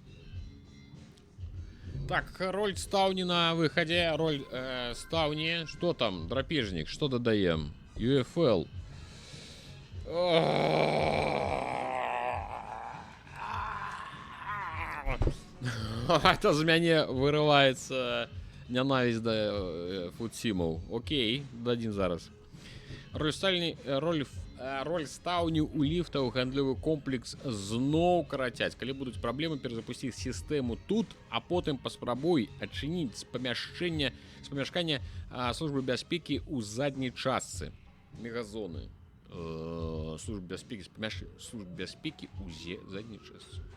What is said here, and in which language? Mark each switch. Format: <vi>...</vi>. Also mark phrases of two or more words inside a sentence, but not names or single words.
<be>Так, роль Стауни на выходе.</be> <ru>Роль Стауни. Что там? Драпежник. Что додаем? UFL. Это з мяне вырывается ненависть до футсимов.</ru> <be>Окей, дадим зараз. Роль Стауні у ліфта у гандлёвы комплекс зноў карацяць. Калі будуць праблемы, перазапусціць сістэму тут, а потым паспрабуй адчыніць з памяшкання службы бяспекі ў задняй частцы мегазоны. Службы бяспекі ў задняй частцы.</be>